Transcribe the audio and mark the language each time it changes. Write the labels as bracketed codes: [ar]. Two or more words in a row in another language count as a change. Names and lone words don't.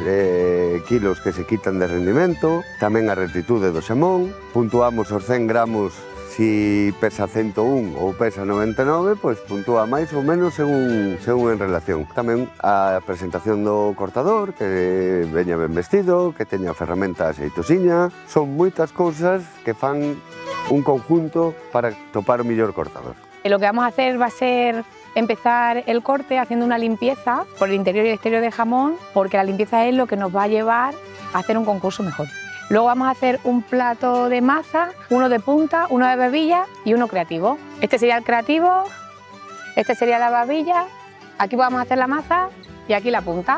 [gl] kilos que se quitan de rendimento, tamén a rectitude do xamón, puntuamos os 100 gramos si pesa 101 ou pesa 99, pois puntúa máis ou menos según en relación. Tamén a presentación do cortador, que veña ben vestido, que teña a ferramenta xeitosiña, son moitas cousas que fan un conjunto para topar o mellor cortador. [es] Lo que vamos a hacer va a ser empezar el corte haciendo una limpieza por el interior y el exterior del jamón, porque la limpieza es lo que nos va a llevar a hacer un concurso mejor. Luego vamos a hacer un plato de maza, uno de punta, uno de babilla y uno creativo. Este sería el creativo, este sería la babilla, aquí vamos a hacer la maza y aquí la punta.